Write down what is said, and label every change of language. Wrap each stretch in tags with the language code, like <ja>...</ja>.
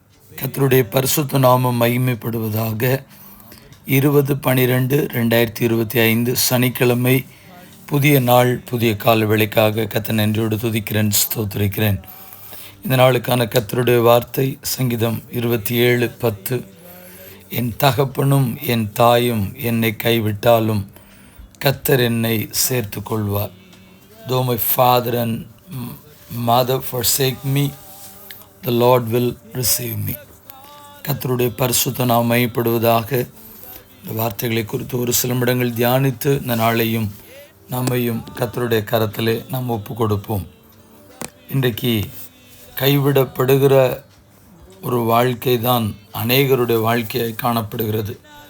<ta>கர்த்தருடைய பரிசுத்த நாமம் மகிமைப்படுவதாக. 20/12/2025 சனிக்கிழமை, புதிய நாள், புதிய கால வேளைக்காக கர்த்தர் நன்றியோடு துதிக்கிறேன், ஸ்தோத்திரிக்கிறேன். இந்த நாளுக்கான கர்த்தருடைய வார்த்தை சங்கீதம் 27:10. என் தகப்பனும் என் தாயும் என்னை கைவிட்டாலும் கர்த்தர் என்னை சேர்த்து கொள்வார்.</ta> <en>Though my father and mother forsake me, the Lord will receive me.</en> <ta>கர்த்தருடைய பரிசுத்த நாமம் மகிமைப்படுவதாக. இந்த வார்த்தைகளை குறித்து ஒரு சில நிமிடங்கள் தியானித்து இந்த நாளையும் நம்மையும் கர்த்தருடைய கரத்திலே நாம் ஒப்பு கொடுப்போம். இன்றைக்கு கைவிடப்படுகிற ஒரு வாழ்க்கை தான் அநேகருடைய வாழ்க்கையாய் காணப்படுகிறது.</ta>